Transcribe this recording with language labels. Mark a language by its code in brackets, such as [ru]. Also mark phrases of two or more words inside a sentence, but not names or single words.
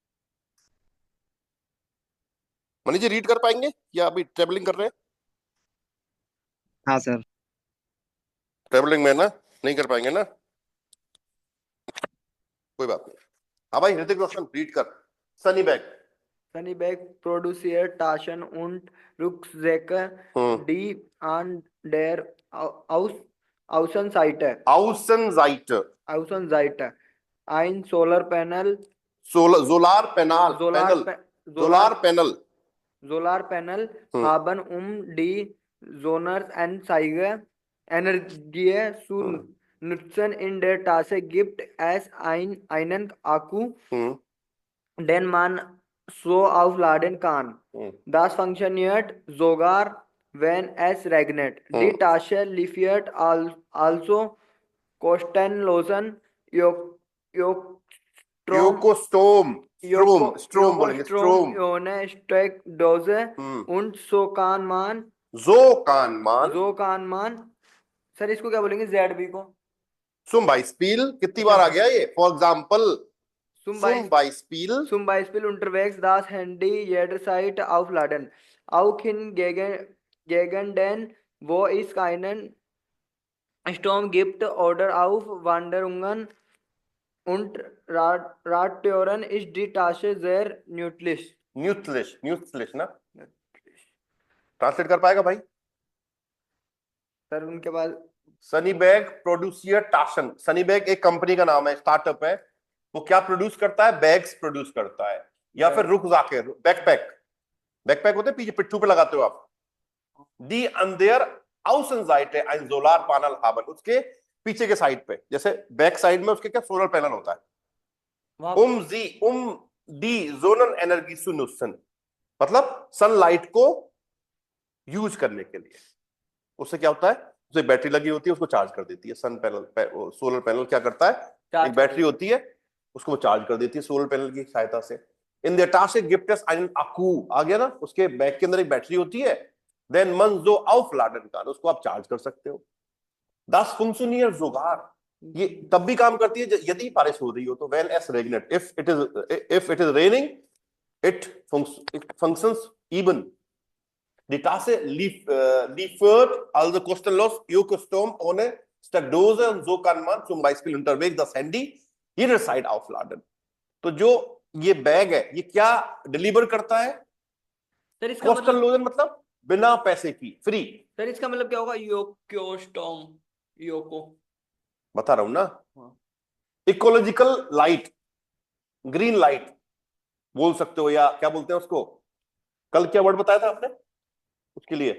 [hi] मनीष जी रीड कर पाएंगे या अभी ट्रेवलिंग कर रहे हैं। हाँ सर। ट्रेवलिंग में ना, नहीं कर पाएंगे ना, कोई बात नहीं। हाँ भाई ऋतिक रोशन रीड कर, सनी बैग। [de] Sunnyberg produziert Taschen und Rucksäcke, [hi] हम्म। [de] die an der Außenseite, आउसनजाइट, Außenseite ein Solarpanel, Solarpanel, Solar, पैनल, Solar, Solarpanel. Solarpanel [hi] हम्म। [de] haben, die Sonneranzeige Energie [hi] हम्म। [de] zu nutzen. In der Tasche gibt es einen Akku, [hi] हम्म। [de] den man so aufladen kann. [hi] हम्म। [de] Das funktioniert sogar, wenn es regnet. Die Tasche liefert also kostenlosen Strom, Ökostrom, Strom, Strom बोलेंगे, Strom स्ट्रोम। ohne Steckdose [hi] हम्म। [de] und so man, so kann man, [hi] सर इसको क्या बोलेंगे, ZB को? [de] zum Beispiel, कितनी [hi] अच्छा, बार आ गया ये, [en] for example [de] zum सुम Beispiel Beispiel. Zum Beispiel unterwegs das Handy jederzeit aufladen. Auch in Gegenden, wo es keinen Strom gibt oder auf Wanderungen und Radtouren ist die Tasche sehr nützlich. [hi] न्यूट्लिश, न्यूट्लिश ना, ट्रांसलेट कर पाएगा भाई। सर उनके पास सनी बैग [de] produziert Taschen, [hi] सनी बैग एक कंपनी का नाम है, स्टार्टअप है। वो क्या प्रोड्यूस करता है, बैग्स प्रोड्यूस करता है, या फिर रुक जाके बैकपैक, बैकपैक होते हैं पीछे पिट्ठू पे लगाते हो आप, [de] die an der Außenseite ein Solarpanel haben, [hi] उसके पीछे के साइड पे, जैसे [en] back side [hi] में उसके क्या [en] solar panel [hi] होता है, [de] die Sonnen Energie zu nutzen, [hi] मतलब सनलाइट को यूज करने के लिए। उससे क्या होता है, उसे बैटरी लगी होती है, उसको चार्ज कर देती है। [en] sun panel solar panel [hi] क्या करता है, एक बैटरी होती है, उसको वो चार्ज कर देती है सोलर पैनल की सहायता से। [de] इन der Tasche gibt es einen Akku, [hi] आ गया ना, उसके बैग के अंदर एक बैटरी होती है, देन [de] man so aufladen kann, [hi] उसको आप चार्ज कर सकते हो। [de] Das funktioniert sogar, [hi] ये तब भी काम करती है यदि बारिश हो रही हो तो, [de] when es regnet, [en] if it is raining, it functions even. [de] Die Tasse liefert also kostenlos Ökostrom ohne Steckdose, und so kann man zum Beispiel unterwegs das Handy jederzeit aufladen. [hi] तो जो ये बैग है ये क्या डिलीवर करता है, सर इसका [de] kostenlosen [hi] मतलब बिना पैसे की, फ्री। सर इसका मतलब क्या होगा, योको योको बता रहा हूं ना, हाँ। [en] ecological light, green light [hi] बोल सकते हो, या क्या बोलते हैं उसको, कल क्या वर्ड बताया था आपने उसके लिए,